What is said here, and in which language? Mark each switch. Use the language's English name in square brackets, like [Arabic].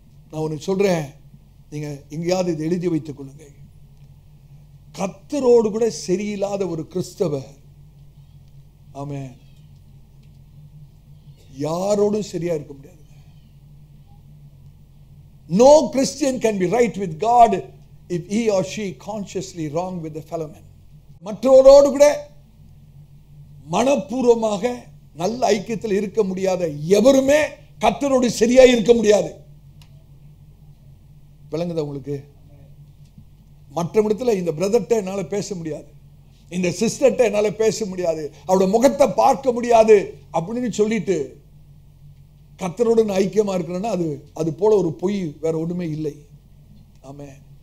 [Tamil] நான் ஒன்று சொல்றேன், நீங்க எங்கேயாவது இதை எழுதி வைத்துக் கொள்ளுங்க. கர்த்தரோடு கூட சரியில்லாத ஒரு கிறிஸ்தவர், ஆமென், யாரோடும் சரியா இருக்க முடியாது. [English] No Christian can be right with God if he or she consciously wrong with the fellow man. [Tamil] மற்றவரோடு கூட மனப்பூர்வமாக நல்ல ஐக்கியத்தில் இருக்க முடியாத எவருமே கர்த்தரோடு சரியா இருக்க முடியாது. விளங்குதா உங்களுக்கு? மற்றவரிடத்துல இந்த பிரதர்ட்ட என்னால பேச முடியாது, இந்த சிஸ்டர்ட்ட என்னால பேச முடியாது, அவரோட முகத்தை பார்க்க முடியாது அப்படின்னு சொல்லிட்டு கர்த்தரோடு ஐக்கியமா இருக்கிறேன்னா அது போல ஒரு பொய் வேற ஒண்ணுமே இல்லை. ஆமென்.